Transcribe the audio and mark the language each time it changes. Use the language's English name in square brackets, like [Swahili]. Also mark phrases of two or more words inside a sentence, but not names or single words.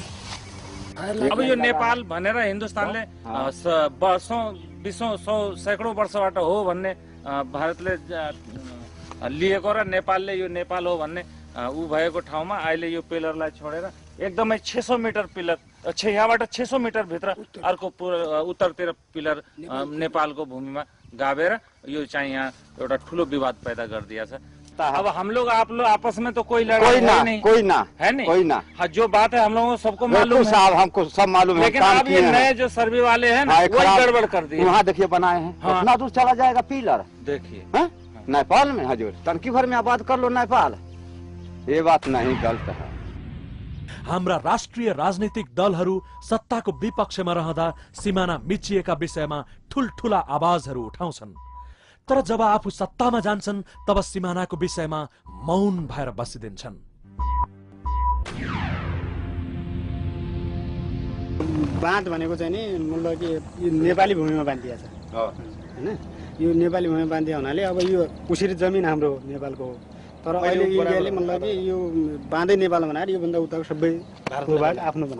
[Nepali] अब यो नेपाल भनेर हिन्दुस्तानले वर्षौं 20 सैकडौँ वर्षबाट हो भन्ने भारतले लिएको र नेपालले यो नेपाल हो भन्ने ऊ भएको ठाउँमा अहिले यो पिलरलाई छोडेर एकदमै 600 मिटर पिलर, यहाँबाट 600 मिटर भित्र अर्को उत्तरतिर पिलर नेपालको भूमिमा गाभेर यो चाहिँ यहाँ एउटा ठुलो विवाद पैदा गरिदिएछ। [Hindi] अब हम लोग आप लोग आपस में तो कोई लड़ाई नहीं, कोई ना है नहीं, कोई ना। हाँ, जो बात है हम लोगों को सबको मालूम है साहब, हमको सब मालूम है। लेकिन अब ये नए जो सर्वे वाले हैं ना, वही गड़बड़ कर दिए। वहाँ देखिए बनाए हैं, कितना दूर चला जाएगा पिलर, देखिए नेपाल में हजूर तनकी भर में आबाद कर लो नेपाल। ये बात नहीं, गलत है। [Nepali] हाम्रा राष्ट्रिय राजनीतिक दलहरू सत्ताको विपक्षमा रहँदा सीमाना मिचिएका विषयमा ठुलठुला आवाजहरू उठाउँछन्, तर जब आफू सत्तामा जान्छन् तब सीमानाको विषयमा मौन भएर बसिदिन्छन्। बाँध भनेको चाहिँ नि मतलब कि यो नेपाली भूमिमा बाँधिया छ हैन, यो नेपाली भूमिमा बाँधिया हुनाले अब यो उसरी जमिन हाम्रो नेपालको हो, तर अहिले इन्डियाले मतलब कि यो बाँधै नेपाल बनाएर योभन्दा उताको सबै भारतको भाग आफ्नो बनाएको।